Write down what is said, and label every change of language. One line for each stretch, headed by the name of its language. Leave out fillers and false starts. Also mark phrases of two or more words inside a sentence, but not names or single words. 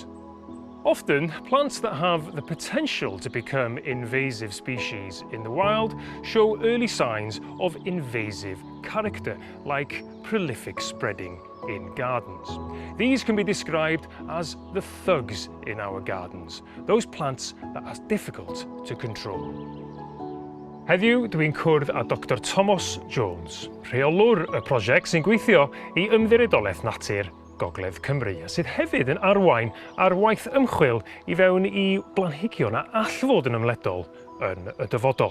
English: Often, plants that have the potential to become invasive species in the wild show early signs of invasive character, like prolific spreading in gardens. These can be described as the thugs in our gardens, those plants that are difficult to control.
Welsh: Heddiw, dwi'n cwrdd â Dr Thomas Jones, rheolwr y prosiect sy'n gweithio i Ymddiriedolaeth Natur Gogledd Cymru, a sydd hefyd yn arwain ar waith ymchwil i fewn i blanhigion a all fod yn ymledol yn y dyfodol.